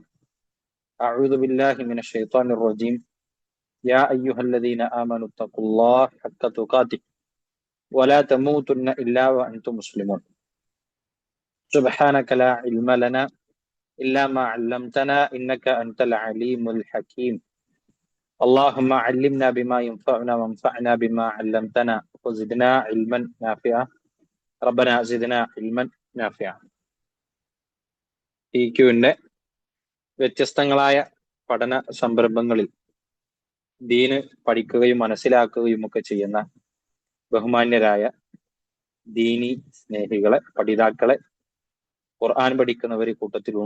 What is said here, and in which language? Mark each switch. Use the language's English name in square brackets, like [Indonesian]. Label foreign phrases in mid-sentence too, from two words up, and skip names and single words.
[Arabic] أعوذ بالله من الشيطان الرجيم. يا أيها الذين آمنوا اتقوا الله حق تقاته ولا تموتن إلا وأنتم مسلمون. سبحانك لا علم لنا إلا ما علمتنا إنك أنت العليم الحكيم. اللهم علمنا بما ينفعنا وانفعنا بما علمتنا وزدنا علما نافعا. ربنا زدنا علما نافعا. [Malayalam] ടിക്യുവിന്റെ വ്യത്യസ്തങ്ങളായ പഠന സംരംഭങ്ങളിൽ ദീന് പഠിക്കുകയും മനസ്സിലാക്കുകയും ഒക്കെ ചെയ്യുന്ന ബഹുമാന്യരായ ദീനി സ്നേഹികളെ, പഠിതാക്കളെ, ഖുർആൻ പഠിക്കുന്നവർ കൂട്ടത്തിലുണ്ട്.